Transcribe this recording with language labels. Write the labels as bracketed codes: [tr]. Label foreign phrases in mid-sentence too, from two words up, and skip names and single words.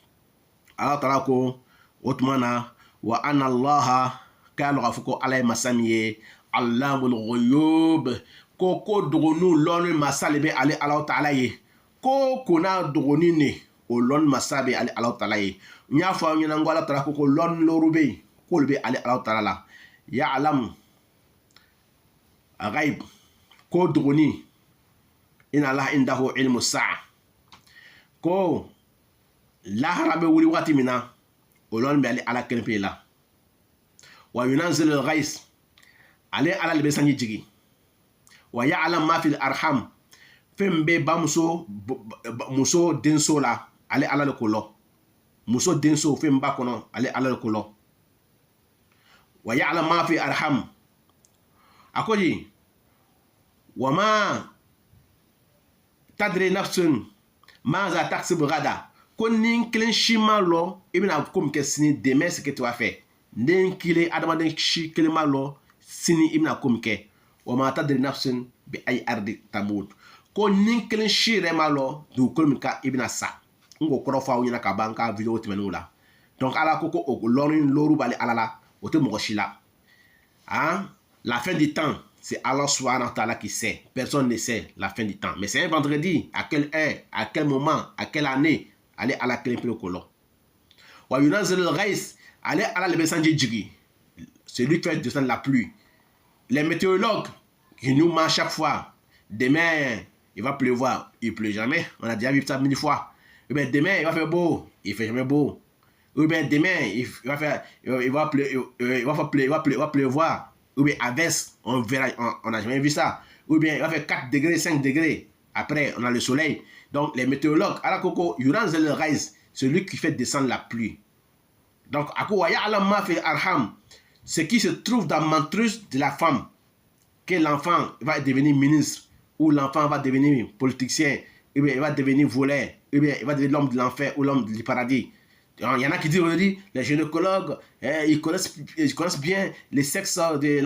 [bm] Ala Taala ko o tuma na [ar] وأن الله [bm] k'a lɔ k'a fɔ ko Ala ye masa min ye [ar] علام الغيوب [bm] ko dogoniw lɔnni masa de bɛ ale Alahu Taala ye ko n'a dogoni ne o lɔnni masa bɛ ale Alahu Taala ye n y'a fɔ aw ɲɛna n ko Ala Taala ko lɔnni lɔɔru bɛ yen k'olu bɛ ale Alahu Taala la ya'lamu ghaib ko dogoni [ar] إن الله عنده علم الساعة [bm] ko lahara bɛ wuli waati min na o lɔnni bɛ ale Ala kelen pe la [ar] وينزل الغيث [bm] ale Ala le bɛ sanji jigi [ar] ويعلم ما في الأرحام [bm] fɛn bɛ bamuso muso denso la ale Ala le ko lɔ muso denso fɛn b'a kɔnɔ ale Ala le ko lɔ [ar] ويعلم ما في الأرحام [bm] a ko di [ar] وما تدري نفس ماذا تكسب غدا [bm] ko ni kelen si ma lɔ i bɛna ko min kɛ sini [fr] demain c'est que tu vas faire [bm] den kelen adamaden si kelen ma lɔ sini i bɛna ko min kɛ [ar] وما تدري نفس بأي أرض تموت [bm] ko ni kelen si yɛrɛ ma lɔ dugukolo min ka i bɛna sa n k'o kɔrɔ fɔ aw ɲɛna ka ban ka video tɛmɛnenw la donc Ala ko o lɔɔri b'ale Ala la o tɛ mɔgɔ si la [fr] la fin du temps c'est Allah [ar] سبحانه وتعالى [fr] qui sait personne ne sait la fin du temps mais c'est un vendredi à quelle heure à quel moment à quelle année [bm] ale Ala kelen pe ko lɔ [ar] وينزل الغيث [bm] ale Ala le bɛ sanji jigi [fr] celui qui fait descendre la pluie les météorologues qui nous mentent chaque fois demain il va pleuvoir il pleut jamais on a déjà vu ça 1000 fois ou bien demain il va faire beau il fait jamais beau ou bien demain il va pleuvoir ou bien averse on verra on n'a jamais vu ça ou bien il va faire 4 degrés 5 degrés après on a le soleil donc les météorologues [bm] ala koko [ar] ينزل الغيث [fr] celui qui fait descendre la pluie donc ako [ar] ويعلم ما في الأرحام [fr] ce qui se trouve dans l'utérus de la femme que l'enfant va devenir ministre ou l'enfant va devenir politicien ou bien il va devenir voleur ou bien il va devenir l'homme de l'enfer ou l'homme du paradis. Il y en a qui disent aujourd'hui, les gynécologues, ils connaissent bien les sexes de l'enfant.